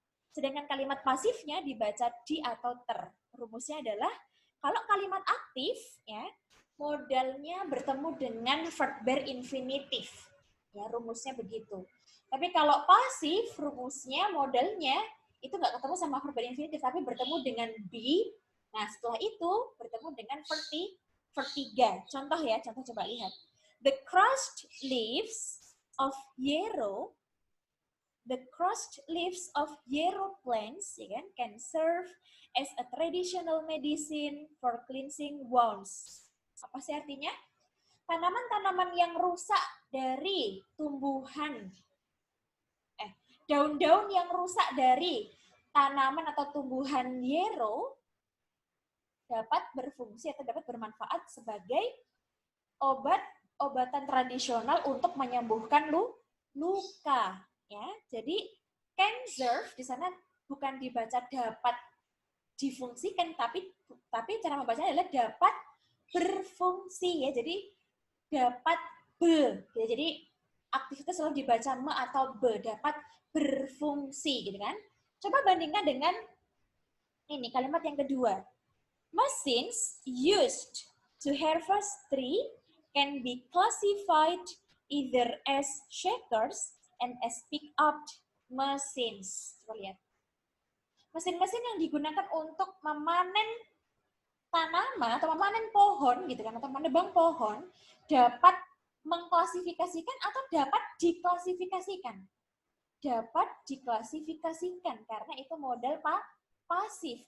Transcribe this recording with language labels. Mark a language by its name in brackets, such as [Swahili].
[Indonesian] Sedangkan kalimat pasifnya dibaca di atau ter. Rumusnya adalah kalau kalimat aktif ya, modalnya bertemu dengan verb bare infinitive. Ya, rumusnya begitu. Tapi kalau pasif, rumusnya, modalnya, itu nggak ketemu sama verb bare infinitive, tapi bertemu dengan be. Nah, setelah itu bertemu dengan verb verb 3. Contoh ya, contoh coba lihat. [English] The crushed leaves of yarrow, the crushed leaves of yarrow plants, [Indonesian] ya kan, [English] can serve as a traditional medicine for cleansing wounds. [Indonesian] Apa sih artinya? Tanaman-tanaman yang rusak dari tumbuhan, daun-daun yang rusak dari tanaman atau tumbuhan yarrow dapat berfungsi atau dapat bermanfaat sebagai obatan tradisional untuk menyembuhkan luka, ya. Jadi can serve di sana bukan dibaca dapat difungsikan, tapi cara membacanya adalah dapat berfungsi, ya. Jadi dapat ya. Jadi aktivitas selalu dibaca me atau be, dapat berfungsi, gitu kan. Coba bandingkan dengan ini kalimat yang kedua. [English] Machines used to harvest tree can be classified either as shakers and as pick-up machines. [Indonesian] Coba lihat. Mesin-mesin yang digunakan untuk memanen tanaman atau memanen pohon, gitu kan, atau menebang pohon, dapat mengklasifikasikan atau dapat diklasifikasikan. Dapat diklasifikasikan karena itu modal pasif.